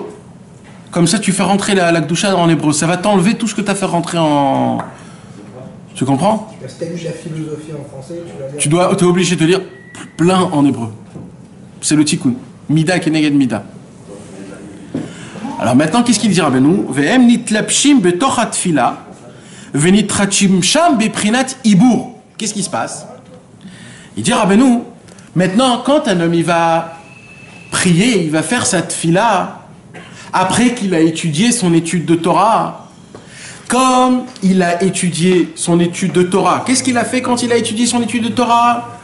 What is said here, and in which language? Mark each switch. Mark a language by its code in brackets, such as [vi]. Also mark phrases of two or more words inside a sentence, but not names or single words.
[fr] Comme ça, tu fais rentrer la Gdoucha en hébreu. Ça va t'enlever tout ce que tu as fait rentrer en... Tu comprends? Si tu as lu la philosophie en français, tu Tu vas lire. es obligé de lire plein en hébreu. C'est le tikkun. [he] מידה כנגד מידה. [fr] Alors maintenant, qu'est-ce qu'il dit Rabbeinu? [he] ואם נתלבשים בתוך התפילה ונתראים שם בבחינת עיבור. [fr] Qu'est-ce qui se passe? Il dit Rabbeinu, maintenant, quand un homme il va prier, il va faire sa tfila, après qu'il a étudié son étude de Torah, comme il a étudié son étude de Torah, qu'est-ce qu'il a fait quand il a étudié son étude de Torah?